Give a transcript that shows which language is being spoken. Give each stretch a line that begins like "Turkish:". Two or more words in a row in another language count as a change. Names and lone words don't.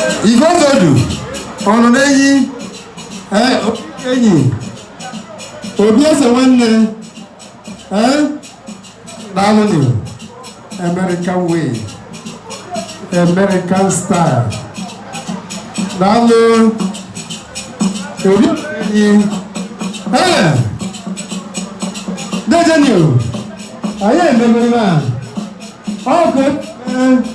Igbo: Igozodu, ọ nọ n'enyi? Ee, enyi. Obi eze nwanne. Ee? Daalụ nụ.
English: American way. American style.
Igbo: Daalụ. Obi eze enyi. Ee! Dejeni o. Anyị ememere a. Ọ bụ, ee,